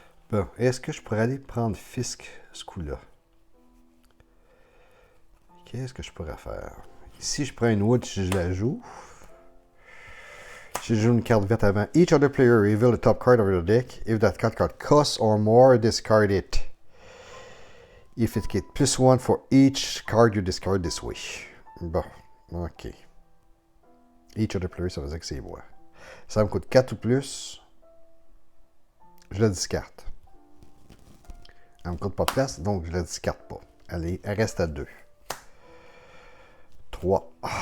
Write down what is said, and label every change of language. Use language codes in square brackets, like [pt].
[fr] Bon, est-ce que je pourrais aller prendre Fisk ce coup-là? Qu'est-ce que je pourrais faire? Si je prends une Wood, si je la joue. Si je joue une carte verte avant. [en] Each other player reveal the top card of your deck. If that card costs or more, discard it. If it gets +1 for each card you discard this way. [fr] Bon, ok. [en] Each other player, [fr] ça veut dire que c'est moi. Ça me coûte 4 ou plus. Je la discarte. Elle me coûte pas de place, donc je la discarte pas. Elle reste à 2. 3.